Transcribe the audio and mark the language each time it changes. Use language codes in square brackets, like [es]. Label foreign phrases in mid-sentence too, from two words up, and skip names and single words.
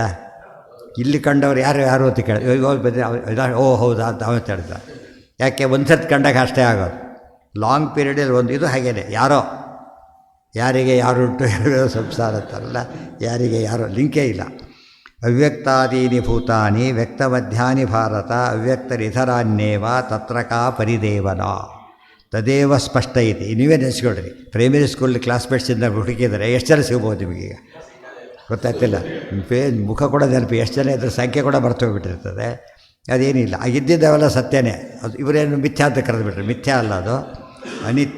[kn] ಇಲ್ಲಿ ಕಂಡವ್ರು ಯಾರು ಅಂತ ಕೇಳಿ ಓ ಹೌದಾ ಅಂತ ಅವತ್ತು ಹೇಳ್ತಾರೆ. ಯಾಕೆ ಒಂದು ಸರ್ತಿ ಕಂಡಾಗ ಅಷ್ಟೇ ಆಗೋದು. [en] long period [kn] ಒಂದು ಇದು ಹಾಗೇನೆ, ಯಾರಿಗೆ ಯಾರುಂಟು ಸಂಸಾರ ಅಂತಾರಲ್ಲ, ಯಾರಿಗೆ ಯಾರೋ ಲಿಂಕೇ ಇಲ್ಲ. [sa] ಅವ್ಯಕ್ತಾದೀನಿ ಭೂತಾನಿ ವ್ಯಕ್ತಮಧ್ಯಾನಿ ಭಾರತ ಅವ್ಯಕ್ತರಿಧರಾನ್ಯೇವ ತತ್ರ ಕಾ ಪರಿದೇವನ. [kn] ತದೇವ ಸ್ಪಷ್ಟ ಐತಿ. ನೀವೇ ನೆನೆಸ್ಕೊಳ್ರಿ, [en] primary school classmates [kn] ಹುಡುಕಿದರೆ ಎಷ್ಟು ಜನ ಸಿಗ್ಬೋದು ನಿಮಗೀಗ ಗೊತ್ತಾಗ್ತಿಲ್ಲ. ಮುಖ ಕೂಡ ನೆನಪು, ಎಷ್ಟು ಜನ ಇದ್ರ ಸಂಖ್ಯೆ ಕೂಡ ಬರ್ತೋಗ್ಬಿಟ್ಟಿರ್ತದೆ. ಅದೇನಿಲ್ಲ, ಆಗಿದ್ದಿದ್ದಾವೆಲ್ಲ ಸತ್ಯನೇ. ಅದು ಇವರೇನು ಮಿಥ್ಯಾ ಅಂತ ಕರೆದುಬಿಟ್ರೆ ಮಿಥ್ಯಾ ಅಲ್ಲ, ಅದು ಅನಿತ್ಯ.